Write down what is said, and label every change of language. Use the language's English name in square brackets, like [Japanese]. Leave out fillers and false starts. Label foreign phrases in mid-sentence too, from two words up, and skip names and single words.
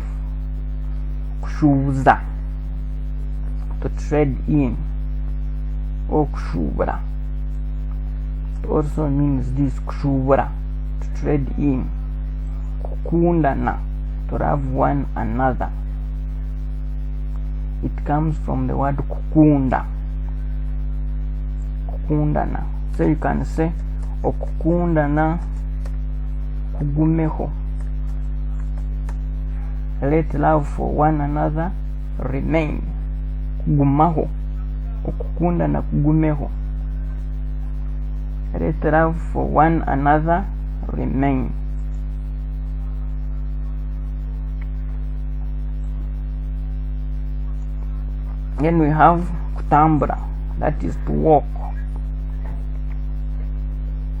[English] Kushuza, to trade in, or kushubra. It also means this, kushubra, to trade in. Kukundana, to love one another. It comes from the word kukunda. Kukundana. So you can say [Nyankole] okukundana kugumeho. [English] Let love for one another remain. [Nyankole] Kugumaho. Okukundana kugumeho. [English] Let love for one another remain. Then we have kutambura, that is to walk.